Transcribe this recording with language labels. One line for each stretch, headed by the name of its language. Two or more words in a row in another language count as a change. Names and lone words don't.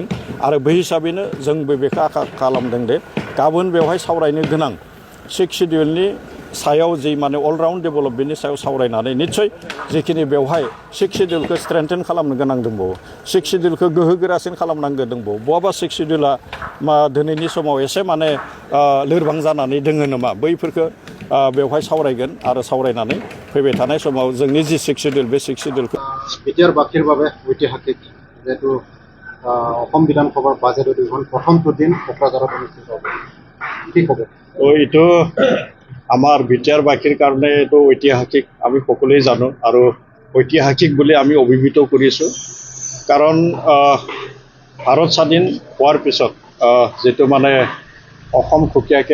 Bodo: आरो बै हिसाबैनो जोंबो बेखौ आखा खालामदों दे गाबोन बेवहाय सावरायनो गोनां
English: six schedule
Bodo: सायाव जि माने
English: all-round development
Bodo: सायाव सावरायनानै निस्सय जिखिनि बेवहाय
English: six schedule strengthen
Bodo: खालामनो गोनां दंबावो,
English: six schedule
Bodo: गोहो गोरासिन खालामनांगौ दंबावो, बहाबा
English: six schedule
Bodo: दिनैनि समाव एसे माने लोरबां जानानै दोङो नामा, बैफोरखौ बेवहाय सावरायगोन आरो सावरायनानै फैबाय थानाय समाव जोंनि जि
English: six schedule,
Bodo: बे
English: six schedule
Assamese: দ্বিতীয় বাকীৰ বাবে ঐতিহাসিক যেহেতু অসম বিধান সভাৰ বাজেট অধিৱেশন প্ৰথমটো দিন কোকৰাঝাৰত অনুষ্ঠিত হ'ব, কি ক'ব? এইটো আমাৰ বিটিআৰ বাসীৰ কাৰণে এইটো ঐতিহাসিক আমি সকলোৱে জানো আৰু ঐতিহাসিক বুলি আমি অভিহিত কৰিছোঁ কাৰণ ভাৰত স্বাধীন হোৱাৰ পিছত যেটো মানে অসম সুকীয়াকৈ